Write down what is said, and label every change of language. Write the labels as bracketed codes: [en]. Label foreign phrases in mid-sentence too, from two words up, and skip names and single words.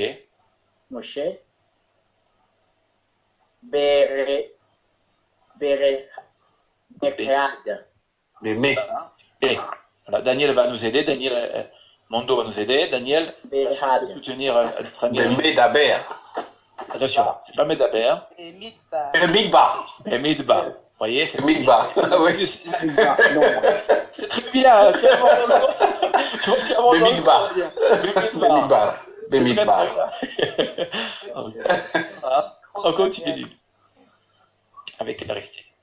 [fr] Moshe. Bere. Beread. Voilà, Daniel va nous aider. Daniel Mondo va nous aider. Daniel va soutenir notre ami. Daber. Attention, c'est pas Medaber. Midbar. Midbar. Vous voyez, c'est Midbar. Oui. C'est très bien. Midbar. On continue avec Aristide.